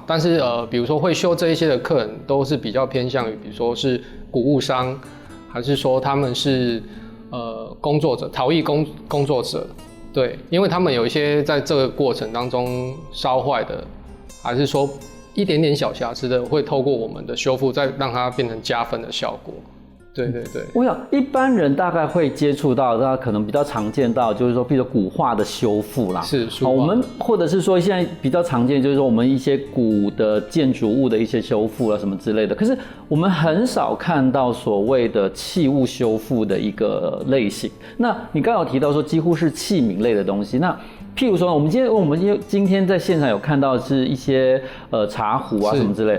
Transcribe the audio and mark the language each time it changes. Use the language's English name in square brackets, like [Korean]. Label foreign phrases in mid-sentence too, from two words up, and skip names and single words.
[Chinese] 但是比如說會修這一些的客人都是比較偏向於，比如說是古物商，還是說他們是工作者，陶藝工作者，對，因為他們有一些在這個過程當中燒壞的，還是說一點點小瑕疵的，會透過我們的修復，再讓它變成加分的效果。對對對，我想一般人大概會接觸到，那可能比較常見到，就是說，比如說古畫的修復啦，是，我們或者是說現在比較常見，就是說我們一些古的建築物的一些修復啊，什麼之類的。可是我們很少看到所謂的器物修復的一個類型。那你剛剛有提到說，幾乎是器皿類的東西。那譬如說，我們今天在現場有看到是一些茶壺啊什麼之類的。